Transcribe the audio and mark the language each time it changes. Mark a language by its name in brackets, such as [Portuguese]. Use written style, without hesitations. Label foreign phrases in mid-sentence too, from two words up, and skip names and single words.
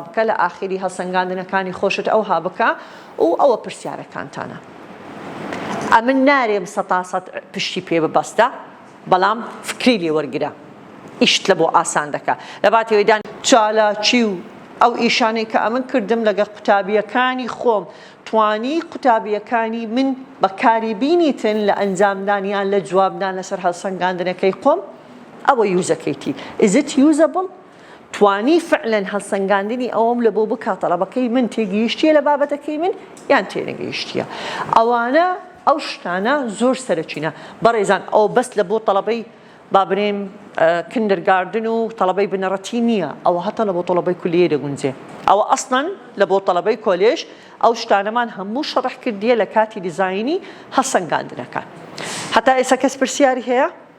[Central Kurdish] بکە لە ئاخری هەڵسەنگاندنەکانی خۆشت ئەوها بکە و ئەوە پرسیارەکانتانە ئەمن نارێم سەتاسەد پشتی پێ ببەستە بەڵام فکری لێ وەرگرە ئیشت لە بۆ ئاسان دەکە لە باتەوەیدان چالاکی و ئەو ئیشانەی کە ئەمن کردم لەگە قوتابیەکانی خۆم توانی قوتابیەکانی من بەکاری بینیتن لە ئەنجامدانیان لە جوابدان لەسەر هەڵسەنگاندنەکەی خۆم ئەوە یوزەکەیتی [English] Is it usable؟ [Central Kurdish] توانی فعلا هەڵسەنگاندنی ئەوم لە بۆ بکە تەڵەبەکەی من تێگەیشتیە لە بابەتەکەی من یان تێنەگەیشتیە ئەوانە ئەو شتانە زۆر سەرچینە بەڕێزان ئەو بەس لە بۆ تەڵەبەی بابرێم کندرگاردن و تەڵەبەی بنەڕەتی نییە ئەوە هەتا لە بۆ تەڵەبەی کولیە دەگونجێ ئەوە ئەسڵەن لە بۆ تەڵەبەی کۆلێژ ئەو شتانەمان هەموو شەڕح کردیە لە کاتی دیزاینی هەڵسەنگاندنەکان هەتا ئێستا کەس پرسیاری هەیە؟